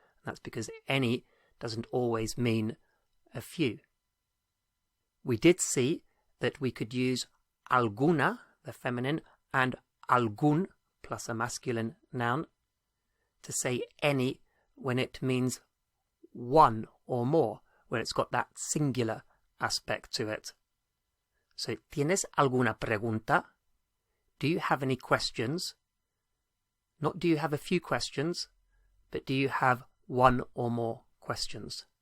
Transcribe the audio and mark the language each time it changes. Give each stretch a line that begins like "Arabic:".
English: And that's because any doesn't always mean a few. We did see that we could use alguna, the feminine, and algún, plus a masculine noun, to say any when it means one or more, when it's got that singular aspect to it.
Spanish: So, ¿tienes alguna pregunta?
English: Do you have any questions? Not do you have a few questions, but do you have one or more questions?